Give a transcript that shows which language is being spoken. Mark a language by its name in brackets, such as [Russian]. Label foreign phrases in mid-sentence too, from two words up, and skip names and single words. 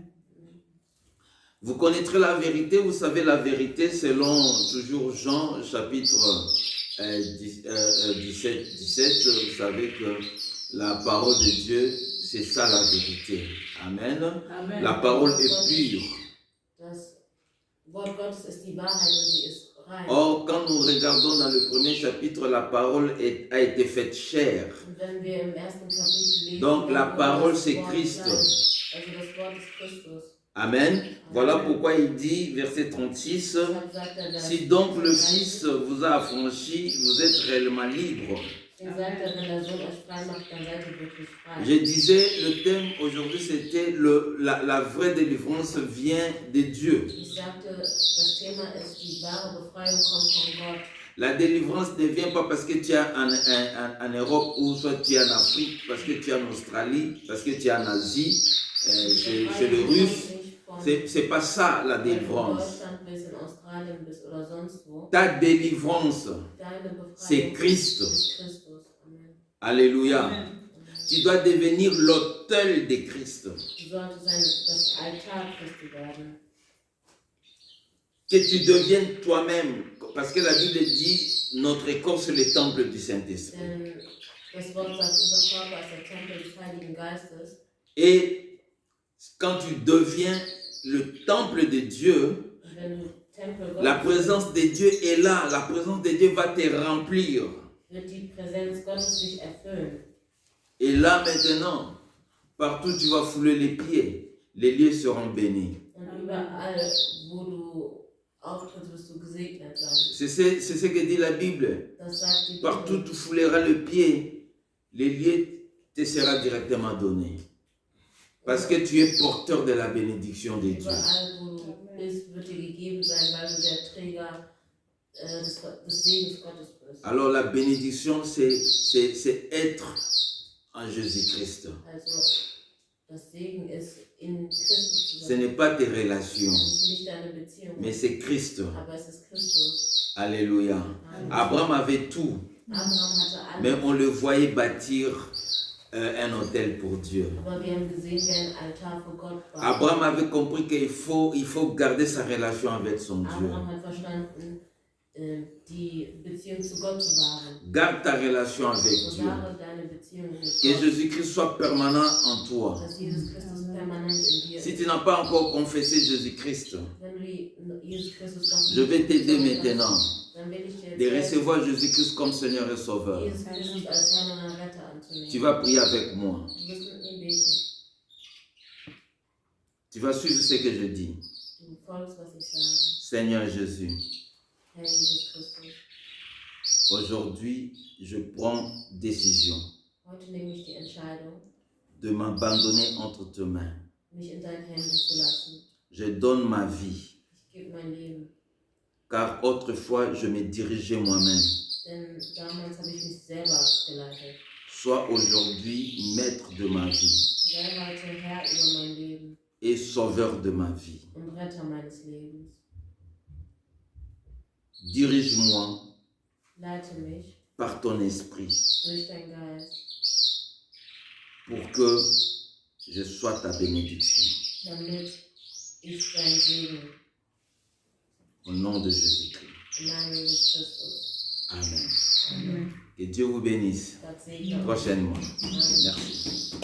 [French] Vous connaîtrez la vérité, vous savez la vérité selon toujours Jean chapitre 17, vous savez que la parole de Dieu, c'est ça la vérité. Amen. Amen. La parole est pure. [German] Das Wort Gottes ist die Wahrheit und sie ist rein. [French] Or, quand nous regardons dans le premier chapitre, la parole a été faite chair. [German] Und wenn wir im ersten Kapitel lesen, [French] Donc la [German] dann [French] parole [German] das [French] c'est [German] Wort [French] Christ. [German] sein. Also das Wort ist Christus. Amen. [French] Voilà pourquoi il dit, verset 36, [German] Deshalb sagt er, [French] si donc le Fils vous a affranchi, vous êtes réellement libre. [German] Deswegen sagt er, wenn der Sohn euch frei macht, dann seid ihr wirklich frei. [French] Je disais, le thème aujourd'hui c'était la vraie délivrance vient de Dieu. [German] Ich sagte, das Thema ist, die wahre Befreiung kommt von Gott. [French] La délivrance ne vient pas parce que tu es en Europe ou soit tu es en Afrique, parce que tu es en Australie, parce que tu es en Asie, chez les Russes. C'est pas ça la délivrance. [German] Deutschland bist, in Australien bist oder sonst wo. [French] Ta délivrance, [German] Deine Befreiung [French] c'est Christ. [German] ist Christus. Amen. Alléluia. Amen. [French] Tu dois devenir l'autel de Christ. [German] Du solltest das Altar Christi werden. [French] Que tu deviennes toi-même. Parce que la Bible dit, notre corps c'est le temple du Saint-Esprit. [German] Denn das Wort sagt, unser Körper ist der Tempel des Heiligen Geistes. [French] Et quand tu deviens le temple de Dieu, [German] Und wenn du Tempel Gottes [French] la présence de Dieu est là. La présence de Dieu va te remplir. [German] wird die Präsenz Gottes dich erfüllen. [French] Et là maintenant, partout tu vas fouler les pieds. Les lieux seront bénis. [German] Und überall, wo du auftrittst, wirst du gesegnet sein. [French] C'est ce que dit la Bible. [German] Das sagt die [French] Partout [German] Bibel. [French] tu fouleras le pied, les lieux te sera directement donné. Parce que tu es porteur de la bénédiction de Dieu. [German] Überall, wo du bist, wird dir gegeben sein, weil du der Träger des Segens Gottes bist. [French] Alors la bénédiction, c'est être en Jésus-Christ. [German] Also, das Segen ist, in Christus zu [French] Ce [German] sein. [French] n'est pas tes relations, [German] Es ist nicht deine Beziehung, [French] mais c'est Christ. [German] aber es ist Christus. Alléluia. Amen. [French] Abraham avait tout, [German] Abraham hatte [French] mais [German] alles, [French] on le voyait bâtir un autel pour Dieu. [German] aber wir haben gesehen, wer ein Altar für Gott war. [French] Abraham avait compris qu'il faut garder sa relation avec son Dieu. [German] Abraham hat verstanden, die Beziehung zu Gott zu wahren. [French] Garde ta relation avec Dieu. [German] Bewahre deine Beziehung mit [French] Que [German] Gott, [French] Jésus-Christ soit permanent en toi. [German] dass Jesus Christus permanent in dir [French] Si [German] ist. [French] tu n'as pas encore confessé Jésus-Christ, [German] Wenn du Jesus Christus noch [French] je vais [German] nicht [French] t'aider [German] bekannt hast, [French] maintenant [German] dann will ich dir [French] de [German] jetzt helfen, [French] recevoir Jésus-Christ comme Seigneur et Sauveur. [German] Jesus Christus als Herrn und Retter anzunehmen. [French] Tu vas prier avec moi. [German] Du wirst mit mir beten. [French] Tu vas suivre ce que je dis. [German] Du folgst, was ich sage. [French] Seigneur Jésus, [German] Herr Jesus Christus, [French] aujourd'hui, je prends décision [German] heute nehme ich die Entscheidung, [French] de m'abandonner entre tes mains. [German] mich in deinen Händen zu lassen. [French] Je donne ma vie, [German] Ich gebe mein Leben, [French] car autrefois, je me dirigeais moi-même. [German] denn damals habe ich mich selber geleitet. [French] Sois aujourd'hui maître de ma vie [German] Sei heute Herr über mein Leben [French] et sauveur de ma vie. [German] und Retter meines Lebens. [French] Dirige-moi [German] Leite mich [French] par ton esprit [German] durch deinen Geist, [French] pour que je sois ta bénédiction. [German] damit ich dein Segen [French] Au nom de Jésus-Christ. [German] im Namen Jesus Christus. Amen. Amen. [French] Que Dieu vous bénisse [German] Gott segne euch. [French] prochainement. Amen. Merci.